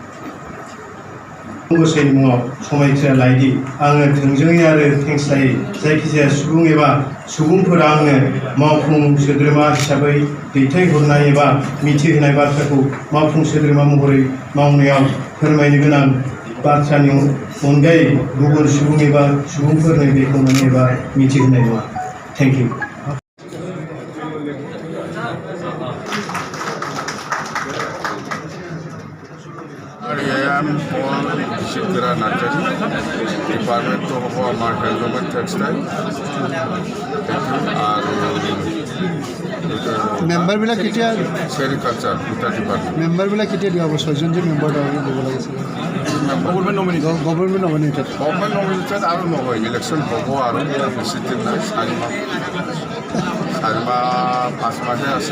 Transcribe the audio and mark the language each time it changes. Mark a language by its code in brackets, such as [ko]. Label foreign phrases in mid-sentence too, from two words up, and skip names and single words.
[brx] गसाइनि मुङाव समायखिरा लायदि आङो थोंजोङै आरो खेंस्लायै जायखिजाया सुबुं एबा सुबुंफोरा आंनो मावफुं सोद्रोमा हिसाबै दैथायहरनाय एबा मिथिहोनाय बाथ्राखौ मावफुं सोद्रोमा महरै मावनायाव फोरमायनो गोनां बाथ्रानि अनगायै गुबुन सुबुं एबा सुबुंफोरनो बेखेवनानै एबा मिथिहोनाय नङा। [en] Thank you. I am Paul Bijit Gora Narzari, Department of Handloom and Textile. [as] মেম্বাৰ বিলাক কেতিয়া [en] Sericulture, Uttar Department. [as] মেম্বাৰ বিলাক কেতিয়া দিয়া হ'ব? 6জন যে মেম্বাৰ দিব লাগিছিল [en] government nominated Government nominated [as] আৰু নহয়, election হ'ব আৰু বেছি দিন নাই, 4 মাহ 5 মাহে আছে।